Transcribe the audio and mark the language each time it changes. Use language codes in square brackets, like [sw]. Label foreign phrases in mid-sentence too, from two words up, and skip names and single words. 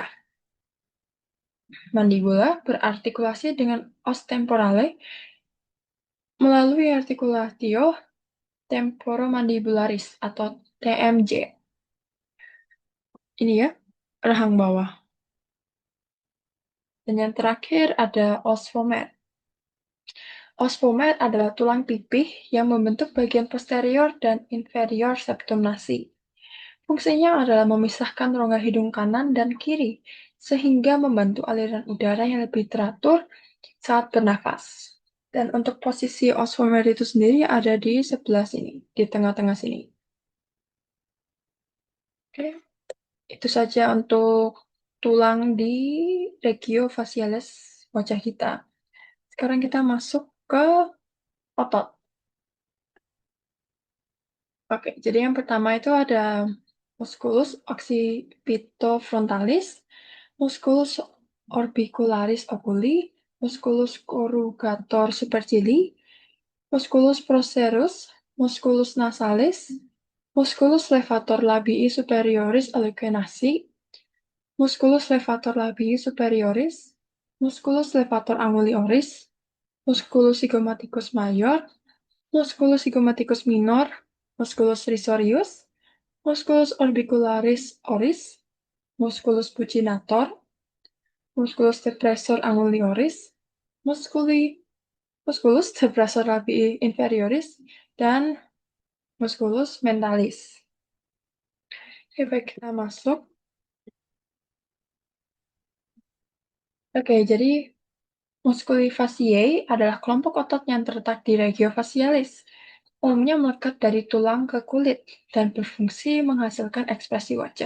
[id] Mandibula berartikulasi dengan [la] os temporale [id] melalui [la] articulatio temporomandibularis [id] atau TMJ. Ini ya, rahang bawah. Dan yang terakhir ada [la] os vomer. Os vomer [id] adalah tulang pipih yang membentuk bagian posterior dan inferior [la] septum nasi. [id] Fungsinya adalah memisahkan rongga hidung kanan dan kiri, sehingga membantu aliran udara yang lebih teratur saat bernafas. Dan untuk posisi [la] os vomer [id] itu sendiri ada di sebelah sini, di tengah-tengah sini. Oke, itu saja untuk tulang di [la] regio facialis [id] wajah kita. Sekarang kita masuk ke otot. Oke, jadi yang pertama itu ada [la] musculus occipitofrontalis, musculus orbicularis oculi, musculus corrugator supercilii, musculus procerus, musculus nasalis, musculus levator labii superioris olecunasi, musculus levator labii superioris, musculus levator angulioris, musculus zygomaticus major, musculus zygomaticus minor, musculus risorius, musculus orbicularis oris, musculus buccinator, musculus depressor angulioris, musculus depressor labii inferioris, [id] dan [la] musculus mentalis. [id] Oke, baik, kita masuk. Oke, jadi [la] musculi faciae [id] adalah kelompok otot yang terletak di [la] regio facialis. [id] Umumnya melekat dari tulang ke kulit dan berfungsi menghasilkan ekspresi wajah.